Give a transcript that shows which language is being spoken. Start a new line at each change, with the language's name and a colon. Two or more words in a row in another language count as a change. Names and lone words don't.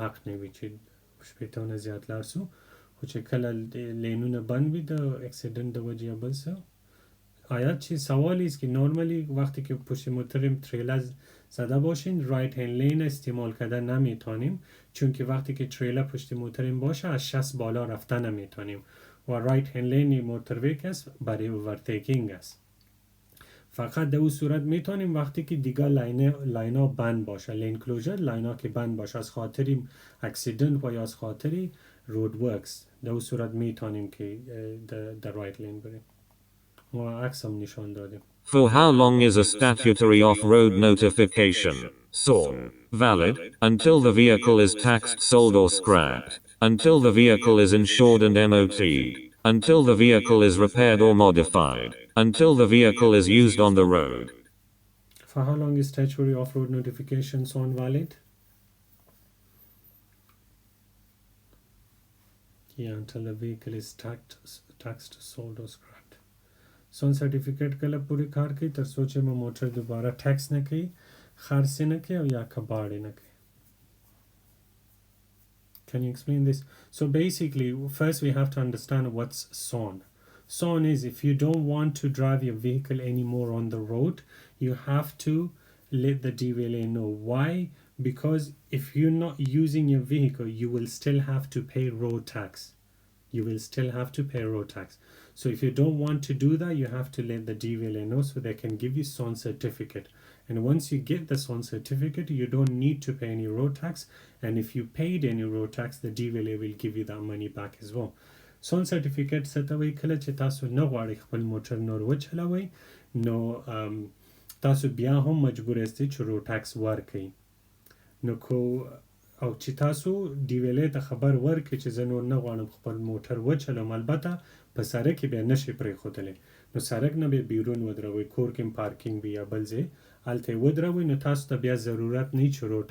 Pashto: حق نه وي چې 80 نه زیات لاړ شو خو چې کله لینونه بند وي د اکسیډنت د وجه یا بل څه
Persian: آیا چی سوالی است که نورمالی وقتی که پشت موتریم تریلر زده باشین
English: right hand lane
Persian: استعمال کردن نمیتونیم چون که وقتی که تریلر پشت موتریم باشه از 60 بالا رفتن نمیتونیم و
English: right hand lane
Persian: موترویک است برای اوورتیکینگ است فقط در اون صورت میتونیم وقتی که دیگه لاینا بند باشه
English: lane closure
Persian: لاینا که بند باشه از خاطری اکسیدنت و یا از خاطری
English: road works
Persian: در اون صورت میتونیم که در
English: right lane
Persian: بریم و عکس هم نشان دادیم
English: For how long is a statutory off-road notification, SON, valid? Until the vehicle is taxed, sold or scrapped. Until the vehicle is insured and MOT. Until the vehicle is repaired or modified. Until the vehicle is used on the road. For how long is statutory off-road notification SON valid? Yeah, until the vehicle is taxed, sold or scrapped. SON certificate
Pashto: کله پوری کار کوي تر څو چې مو موټر دوباره ټیکس نه کوي خرڅ نه کوي او یا کباړې نه کوي
English: Can you explain this? So basically first we have to understand what's SON. SON is if you don't want to drive your vehicle anymore on the road you have to let the DVLA know. Why? Because if you're not using your vehicle you will still have to pay road tax. You will still have to pay road tax. So if you don't want to do that, you have to let the DVLA know so they can give you SON certificate. And once you get the SON certificate, you don't need to pay any road tax. And if you paid any road tax, the DVLA will give you that money back as well. SON certificate
Pashto: ستوي کله چې تاسو نه غواړئ خپل موټر نور وچلوئ نو تاسو بیا هم مجبور یاست چې
English: road tax
Pashto: ورکړئ نو کو او چې تاسو DVLA ته خبر ورکړئ چې زه نور نه غواړم خپل موټر وچلوم البته په سړک کې بیا نشي پرېښودلی نو سړک نه بیا بیرون ودروئ کور کې پارکینګ وي یا بل ځای هلته یې ودروئ نو تاسو ته بیا ضرورت نه چې روډ